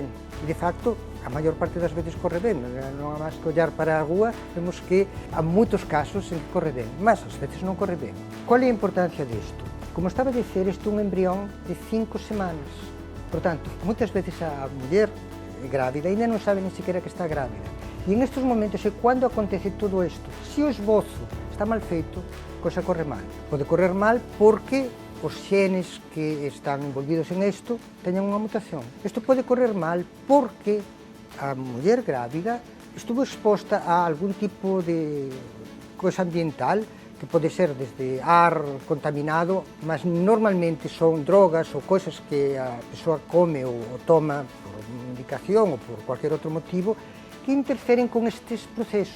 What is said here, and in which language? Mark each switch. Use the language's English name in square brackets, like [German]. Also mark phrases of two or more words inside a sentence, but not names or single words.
[Portuguese] E, de facto, a maior parte das vezes corre bem. Não há mais que olhar para a rua, vemos que há muitos casos em que corre bem, mas às vezes não corre bem. Qual é a importância disto? Como estava a dizer, este é um embrião de 5 semanas. Portanto, muitas vezes a mulher grávida ainda não sabe nem sequer que está grávida. E nestes momentos é quando acontece tudo isto. Se o esboço está mal feito, [Galician] a cosa corre mal. Pode correr mal porque os xenes que están envolvidos en isto teñen unha mutación. Isto pode correr mal porque a muller grávida estuvo exposta a algún tipo de cosa ambiental que pode ser desde ar contaminado, mas normalmente son drogas ou coisas que a persoa come ou toma por indicación ou por cualquier outro motivo que interferen con estes procesos.